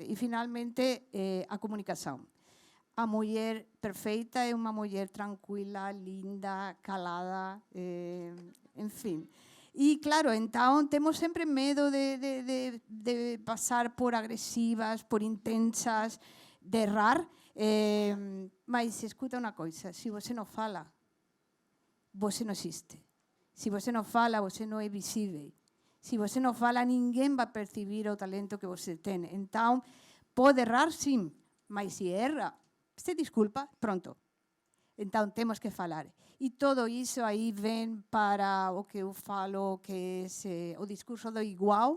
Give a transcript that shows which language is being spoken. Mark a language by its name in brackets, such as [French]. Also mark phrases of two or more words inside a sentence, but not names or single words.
[Galician] E, finalmente, a comunicación. A muller perfeita é unha muller tranquila, linda, calada, en fin. E, claro, entón, temos sempre medo de pasar por agresivas, por intensas, de errar, mas, escuta unha coisa, se você non fala, você non existe. Se você non fala, você non é visível. Se você non fala, ninguén vai percibir o talento que você ten. Entón, pode errar, sim, mas se erra, se desculpa, pronto. Entón, temos que falar. E todo iso aí ven para o que eu falo, que é o discurso do igual.